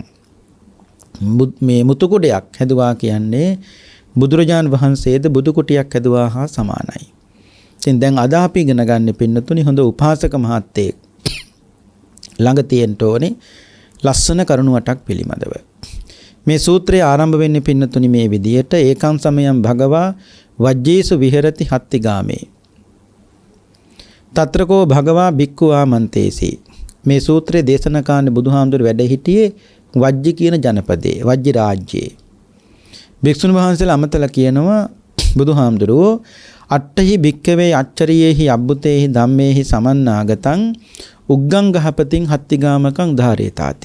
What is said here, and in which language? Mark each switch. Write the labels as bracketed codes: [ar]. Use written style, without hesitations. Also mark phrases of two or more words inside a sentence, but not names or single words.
[si] මේ මුතු කොඩයක් හැදුවා කියන්නේ බුදුරජාන් වහන්සේද බුදු කුටියක් හැදුවා හා සමානයි. ඉතින් දැන් අද අපි ඉගෙන ගන්න පින්නතුනි හොඳ උපාසක මහත්තයෙක් ළඟ තියෙන්න ඕනේ ලස්සන කරුණු 8ක් පිළිබඳව. මේ සූත්‍රය ආරම්භ වෙන්නේ පින්නතුනි මේ විදියට [pi] ඒකං සමයං භගවා වජ්ජේසු විහෙරති හත්තිගාමේ. తත්‍රකෝ භගවා භික්ඛු ආමන්තේසි. [si] මේ සූත්‍රයේ දේශනා කාණ්ඩ බුදුහාමුදුර වැඩ සිටියේ වජ්ජි කියන ජනපදයේ වජ්ජි රාජ්‍යයේ. භික්ෂුන් වහන්සේලා අමතලා කියනවා බුදුහාමුදුරෝ [pi] අට්ඨහි භික්ඛවේ අච්චරියේහි අබ්බුතේහි ධම්මේහි සමන්නාගතං උග්ගං ගහපතින් හත්තිගාමකං ධාරේතාති.